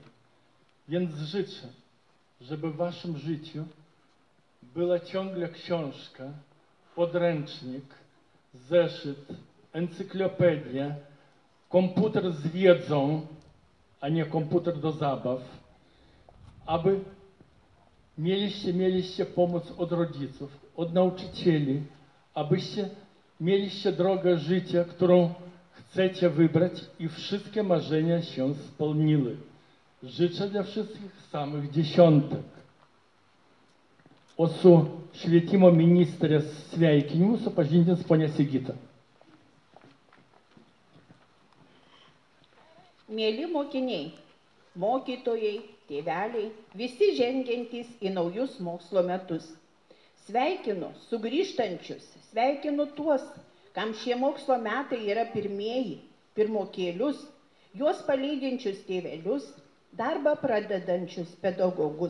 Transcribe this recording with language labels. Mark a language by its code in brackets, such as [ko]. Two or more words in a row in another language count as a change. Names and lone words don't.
[pl] Więc życzę, żeby w waszym życiu była ciągle książka, podręcznik, zeszyt, encyklopedia, komputer z wiedzą, a nie komputer do zabaw, aby mieliście pomoc od rodziców, od nauczycieli, abyście mieliście drogę życia, którą chcecie wybrać i wszystkie marzenia się spełniły. Życzę dla wszystkich samych dziesiątek. [lt] O su švietimo ministrės sveikinimu supažindins ponia Sigita. Mėly mokiniai, mokytojai, tėveliai, visi žengiantys į naujus mokslo metus. Sveikinu sugrįžtančius, sveikinu tuos, kam šie mokslo metai yra pirmieji, pirmokėlius, juos palydinčius tėvelius, darbą pradedančius pedagogus.